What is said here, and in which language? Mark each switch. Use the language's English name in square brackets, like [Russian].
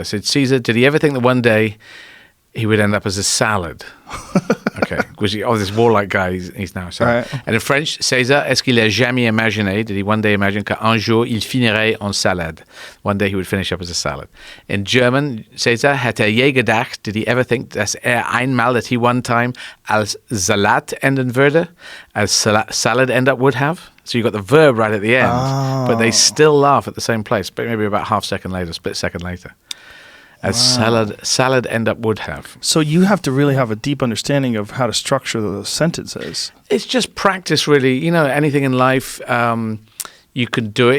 [English] I said, Caesar, did he ever think that one day he would end up as a salad? Okay. Because this warlike guy, he's now a salad. Right. And in French, [French] César, est-ce qu'il a jamais imaginé, [English] did he one day imagine [French] qu'un jour il finirait en salade? [English] One day he would finish up as a salad. In German, César, [German] hat je gedacht, [English] did he ever think, [German] dass einmal, [English] that he one time [German] als Salat enden würde? [English] As salad end up would have? So you got the verb right at the end, but they still laugh at the same place, but maybe about half second later, split second later. As salad end up would have. So you have to really have a deep understanding of how to structure the sentences. It's just practice, really. Anything in life, you can do it.